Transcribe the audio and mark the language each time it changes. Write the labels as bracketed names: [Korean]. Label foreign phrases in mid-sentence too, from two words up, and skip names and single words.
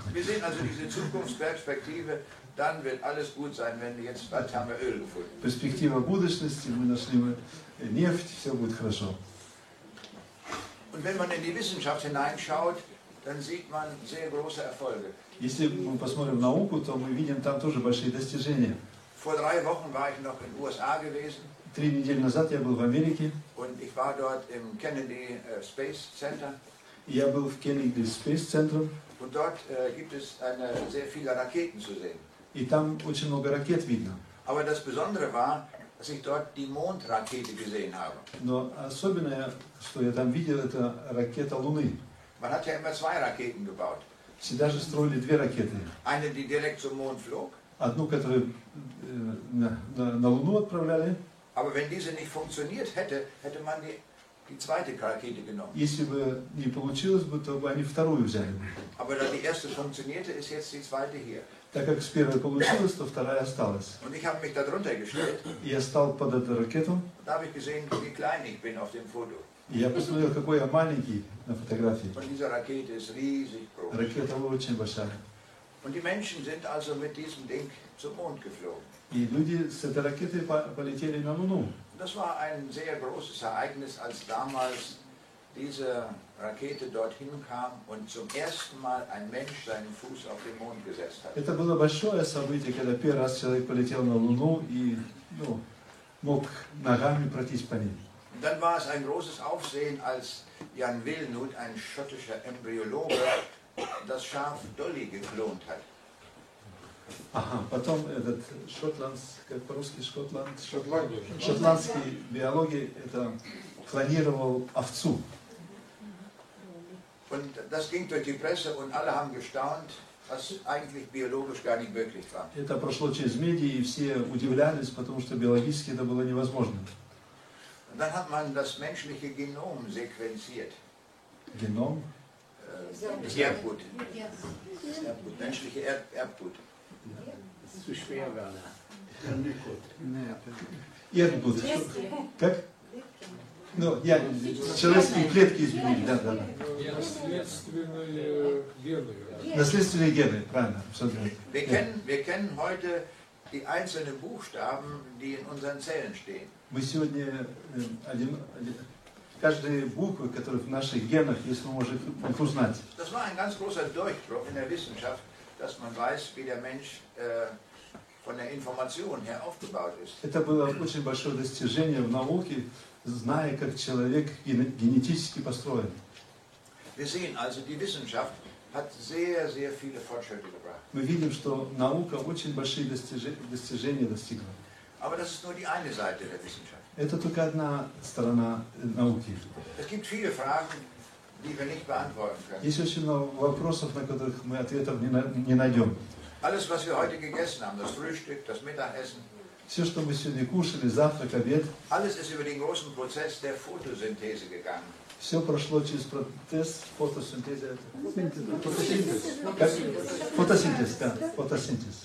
[German] Wir sehen also diese Zukunftsperspektive, dann wird alles gut sein, wenn jetzt bald haben wir Öl gefunden. [Russian] Перспектива будущности, мы нашли нефть, все будет хорошо. [German] Und wenn man in die Wissenschaft hineinschaut, dann sieht man sehr große Erfolge. [Russian] Если мы посмотрим в науку, то мы видим там тоже большие достижения. [German] Vor 3 Wochen war ich noch in den USA gewesen. [Russian] 3 недели назад я был в Америке. [German] Und ich war dort im Kennedy Space Center. [Russian] Я был в Kennedy Space Center. [German] Und dort gibt es sehr viele Raketen zu sehen. [Russian] И там очень много ракет видно. [German] Aber das Besondere war, dass ich dort die Mondrakete gesehen habe. [Russian] Но особенное, что я там видел, это ракета Луны. [German] Man hat ja immer 2 Raketen gebaut. [Russian] Всегда же строили 2 ракеты. [German] Eine, die direkt zum Mond flog. [Russian] Одну, которую на Луну отправляли. [German] Aber wenn diese nicht funktioniert hätte, hätte man die zweite Rakete genommen. [Russian] Если бы не получилось бы, то бы они вторую взяли. [German] Aber da die erste funktionierte, ist jetzt die zweite hier. [Russian] Так как с первой получилось, то вторая осталась. [German] Und ich habe mich da drunter gestellt. [Russian] Я стал под эту ракету. [German] Da habe ich gesehen, wie klein ich bin auf dem Foto. [Russian] И я посмотрел, какой я маленький на фотографии. [German] Und diese Rakete ist riesig groß. [Russian] Ракета очень большая. [German] Und die Menschen sind also mit diesem Ding zum Mond geflogen. [Russian] И люди с этой ракетой полетели на Луну. [German] Das war ein sehr großes Ereignis, als damals diese Rakete dorthin kam und zum ersten Mal ein Mensch seinen Fuß auf den Mond gesetzt hat. [Russian] Это было большое событие, когда первый раз человек полетел на Луну и мог ногами пройтись по ней. [German] Und dann war es ein großes Aufsehen, als Jan Wilnut, ein schottischer Embryologe, das Schaf Dolly geklont hat. [Russian] Ага, потом этот как по-русски шотландский биологи это клонировал овцу. [German] Und das ging durch die Presse und alle haben gestaunt. was eigentlich biologisch gar nicht möglich war. [Russian] Это прошло через медиа, и все удивлялись, потому что биологически это было невозможно. [German] Und dann hat man das menschliche Genom sequenziert. Genom? Das Erbgut. Menschliche Erbgut. Zu schwer, Werner. Erbgut. [Russian] Как? Ну, человеческие клетки изменили, да. Наследственные гены. Наследственные гены, правильно. [German] Wir kennen heute die einzelnen Buchstaben, die in unseren Zellen stehen. [Russian] Мы сегодня каждые буквы, которые в наших генах, если мы можем их узнать. [German] Das war ein ganz großer Durchbruch in der Wissenschaft, dass man weiß, wie der Mensch von der Information her aufgebaut ist. [Russian] Это было очень большое достижение в науке, зная, как человек генетически построен. [German] Wir sehen also, die Wissenschaft hat sehr, sehr viele Fortschritte gebracht. [Russian] Мы видим, что наука очень большие достижения достигла. [German] Aber das ist nur die eine Seite der Wissenschaft. [Russian] Это только одна сторона науки. [German] Es gibt viele Fragen, die wir nicht beantworten können. [Russian] Есть очень много вопросов, на которых мы ответов не найдем. [German] Alles, was wir heute gegessen haben, das Frühstück, das Mittagessen, [Russian] Все, что мы сегодня кушали, завтрак, обед, [German] alles ist über den großen Prozess der Photosynthese gegangen. [Russian] все прошло через процесс фотосинтеза. Фотосинтез, да, фотосинтез.